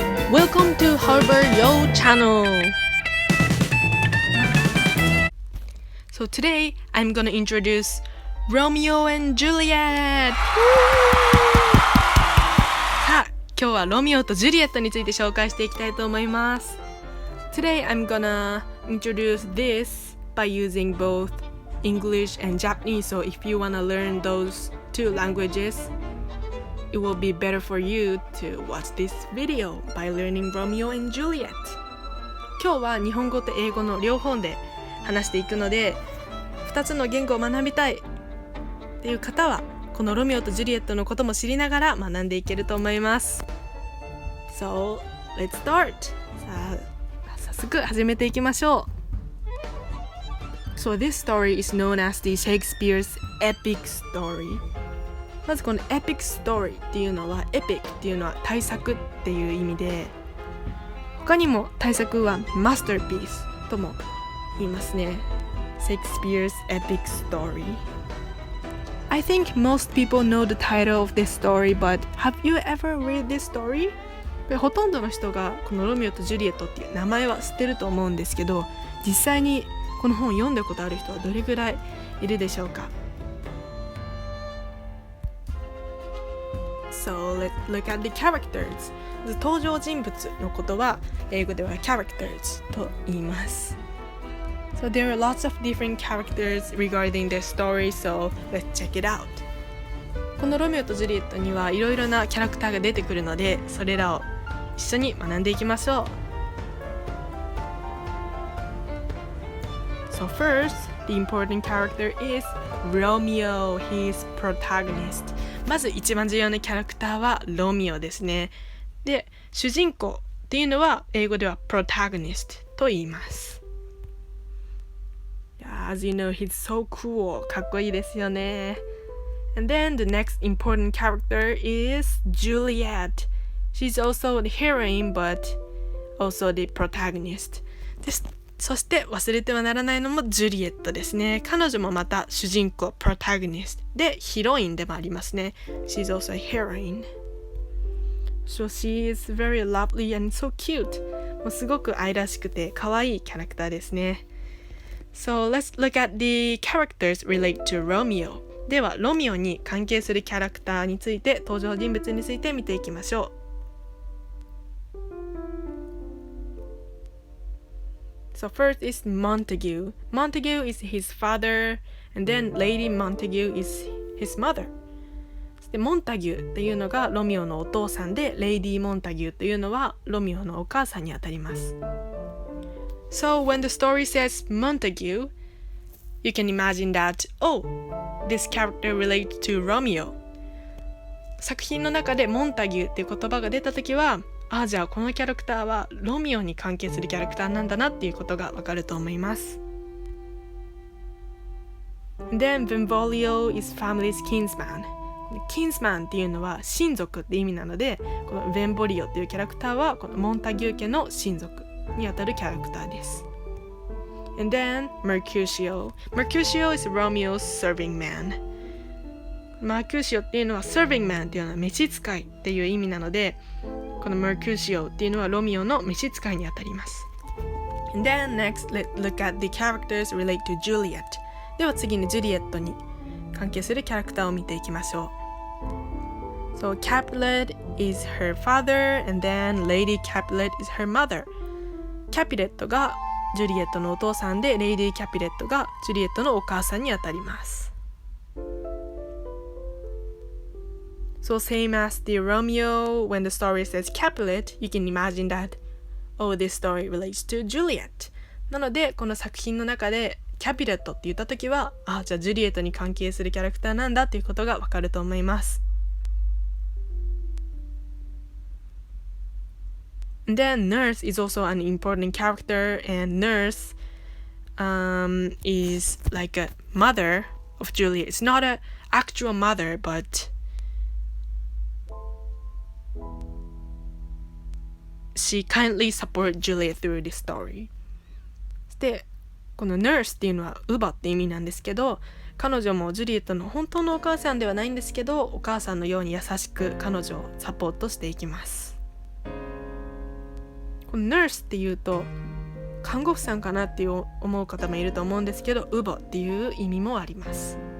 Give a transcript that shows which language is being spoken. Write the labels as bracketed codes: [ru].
[en] Welcome to Harbor Yo channel. So today I'm gonna introduce Romeo and Juliet. [ja] さあ、今日はロミオとジュリエットについて紹介していきたいと思います。 [en] Today I'm gonna introduce this by using both English and Japanese. So if you wanna learn those two languages, it will be better for you to watch this video by learning Romeo and Juliet. [ja] 今日は日本語と英語の両方で話していくので、2つの言語を学びたいっていう方はこのロミオとジュリエットのことも知りながら学んでいけると思います。 [en] So let's start. [ja] さあ、早速始めていきましょう。 [en] So this story is known as the Shakespeare's epic story. [ja] まずこのエピックストーリーっていうのは、エピックっていうのは大作っていう意味で、他にも大作はマスターピースとも言いますね。 [en] Shakespeare's epic story. I think most people know the title of this story, but have you ever read this story? [ja] ほとんどの人がこのロミオとジュリエットっていう名前は知ってると思うんですけど、実際にこの本を読んだことある人はどれぐらいいるでしょうか。 [en] So let's look at the characters. [ja] 登場人物のことは英語では characters と言います。 [en] So there are lots of different characters regarding the story, so let's check it out. [ja] このロミオとジュリエットにはいろいろなキャラクターが出てくるので、それらを一緒に学んでいきましょう。 [en] So first, the important character is Romeo. He is protagonist. [ja] まず一番重要なキャラクターはロミオですね。で、主人公っていうのは英語では protagonist と言います。 [en] As you know, he's so cool. [ja] かっこいいですよね。 [en] And then the next important character is Juliet. She's also the heroine, but also the protagonist. [ja] そして忘れてはならないのもジュリエットですね。彼女もまた主人公 protagonist でヒロインでもありますね。 [en] She's also a heroine. So she is very lovely and so cute. [ja] もうすごく愛らしくて可愛いキャラクターですね。 [en] So let's look at the characters relate to Romeo. [ja] ではロミオに関係するキャラクターについて、登場人物について見ていきましょう。 [en] So first is Montague. Montague is his father, and then Lady Montague is his mother. [ja] そしてモンタギューっていうのがロミオのお父さんで、レイディ・モンタギューっていうのはロミオのお母さんにあたります。 [en] So when the story says Montague, you can imagine that, oh, this character relates to Romeo. [ja] 作品の中でモンタギューっていう言葉が出たときは、じゃあこのキャラクターはロミオに関係するキャラクターなんだなっていうことがわかると思います。 [en] And then Benvolio is family's kinsman. [ja] Kinsman っていうのは親族って意味なので、このベンボリオっていうキャラクターはこのモンタギュー家の親族にあたるキャラクターです。 [en] And then Mercutio. Mercutio is Romeo's serving man. [ja] マーキューシオっていうのは serving man っていうのは召使いっていう意味なので、この Mercutio っていうのはロミオの召使いにあたります。 [en] And then next, let's look at the characters relate to Juliet. [ja] では次にジュリエットに関係するキャラクターを見ていきましょう。 [en] So Capulet is her father, and then Lady Capulet is her mother. [ja] キャピレットがジュリエットのお父さんで、レイディ・キャピレットがジュリエットのお母さんにあたります。 [en] So same as the Romeo, when the story says Capulet, you can imagine that, oh, this story relates to Juliet. [ja] なので、この作品の中でキャピレットって言ったときは、じゃあジュリエットに関係するキャラクターなんだっていうことがわかると思います。 [en] And then Nurse is also an important character, and Nurse is like a mother of Juliet. It's not an actual mother, but she kindly supports Juliet through this story. [ja] で、この nurse っていうのは乳母って意味なんですけど、彼女もジュリエットの本当のお母さんではないんですけど、お母さんのように優しく彼女をサポートしていきます。この nurse っていうと看護婦さんかなって思う方もいると思うんですけど、乳母っていう意味もあります。